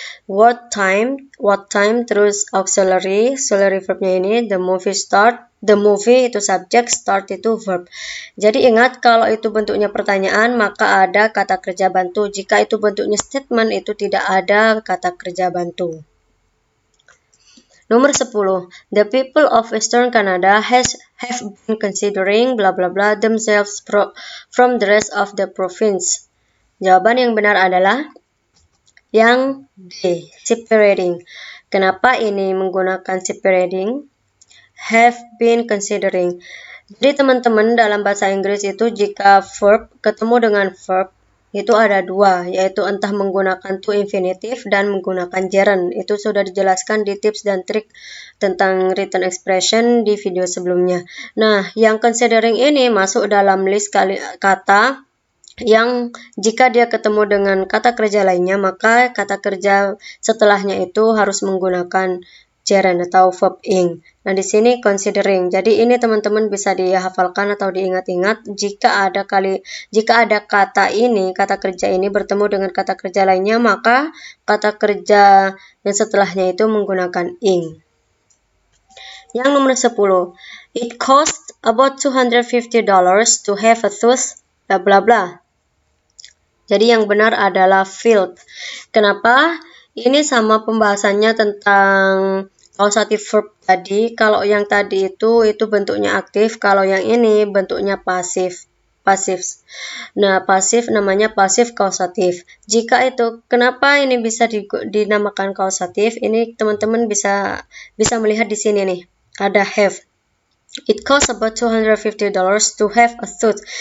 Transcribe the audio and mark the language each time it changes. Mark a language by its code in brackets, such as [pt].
[en] What time, [id] terus auxiliary verbnya ini, the movie itu subject, start itu verb. Jadi ingat kalau itu bentuknya pertanyaan, maka ada kata kerja bantu. Jika itu bentuknya statement, itu tidak ada kata kerja bantu. Nomor 10. [en] The people of Western Canada have been considering bla bla bla themselves from the rest of the province. [id] Jawaban yang benar adalah yang D, separating. Kenapa ini menggunakan separating? [en] Have been considering. [id] Jadi teman-teman dalam bahasa Inggris itu jika verb ketemu dengan verb itu ada dua, yaitu entah menggunakan to infinitive dan menggunakan gerund. Itu sudah dijelaskan di tips dan trik tentang written expression di video sebelumnya. Nah, yang considering ini masuk dalam list kata yang jika dia ketemu dengan kata kerja lainnya, maka kata kerja setelahnya itu harus menggunakan gerund atau verb ing. Nah, di sini considering. Jadi ini teman-teman bisa dihafalkan atau diingat-ingat jika ada kata kerja ini bertemu dengan kata kerja lainnya, maka kata kerja yang setelahnya itu menggunakan ing. Yang nomor 10. [en] It costs about $250 to have a tooth bla bla bla. [id] Jadi yang benar adalah filled. Kenapa? Ini sama pembahasannya tentang causative verb tadi. Kalau yang tadi itu bentuknya aktif, kalau yang ini bentuknya pasif. Nah, pasif namanya pasif causative. Jika itu, kenapa ini bisa dinamakan causative? Ini teman-teman bisa melihat di sini nih. Ada have. [en] It costs about $250 to have a tooth.